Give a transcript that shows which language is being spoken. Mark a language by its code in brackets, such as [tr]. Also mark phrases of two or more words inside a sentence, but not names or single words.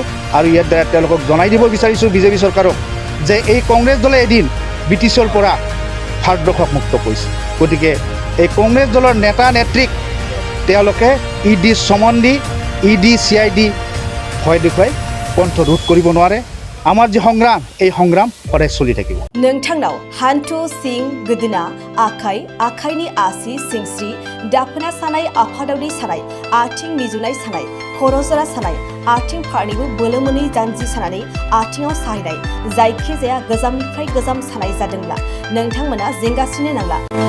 [as] আৰু ইয়াৰ দ্বাৰা তেওঁলোকক জনাই দিব বিচাৰিছোঁ বিজেপি চৰকাৰক যে এই কংগ্ৰেছ দলে এদিন ব্ৰিটিছৰ পৰা ভাৰতবৰ্ষক মুক্ত কৰিছে। গতিকে এই কংগ্ৰেছ দলৰ নেতা নেত্ৰীক তেওঁলোকে ইডি সমন দি ইডি CID ভয় দেখুৱাই কণ্ঠ ৰোধ কৰিব নোৱাৰে। আমাৰ যি সংগ্ৰাম, এই সংগ্ৰাম সদায় চলি থাকিব। [brx] नोंथांनाव हान्थु सिं गोदोना आखाइ आखाइनि आसि सिंस्रि दाफोना सानाय आफादावनि सानाय आथिं मिजुनाय सानाय खर' जरा सानाय आथिं फारनैबो बोलो मोनै जानजि सानानै आथिङाव साहैनाय जायखिजाया गोजामनिफ्राय गोजाम सानाय जादोंब्ला नोंथांमोना जिंगासिनो नांला।